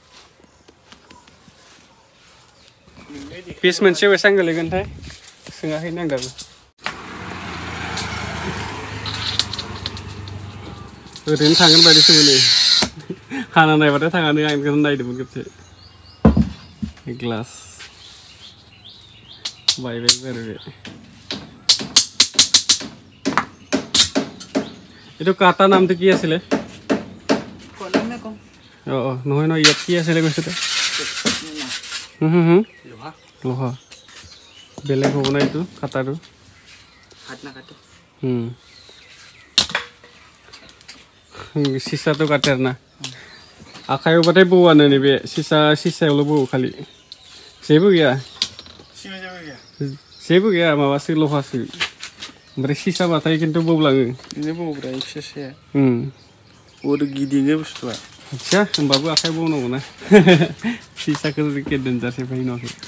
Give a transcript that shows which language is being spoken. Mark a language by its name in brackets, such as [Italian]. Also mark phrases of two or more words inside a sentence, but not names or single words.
[Bodo] पिस मोनसे बेसेबां गोलैगोनथाय सोङाखैनो आं दाबो ओरैनो थांगोन बायदिसो मोनो हाना नायबाथाय थाङानो आं बेखौनो नायदोंमोन खेबसे ग्लास बायबाय बारबाय [Assamese] এইটো কাটা নামটো কি আছিলে নহয় নহয় ইয়াত কি আছিলে কৈছে লোহা বেলেগ হ'ব না এইটো কাটাটো सिसाটো কাটে না [Bodo] आखायावबाथाय बौआनो नैबे सिसायावल' बौ खालि जेबो गैया माबासो लहासो ओमफ्राय सिसाबाथाय खिन्थु बौलाङो बिदिनो बौब्रा फिसाया अर गिदिङो बुस्थुआ आच्छा होमबाबो आखाइ बौनांगौ ना सिसाखौ देन्जारसो बायनांगौ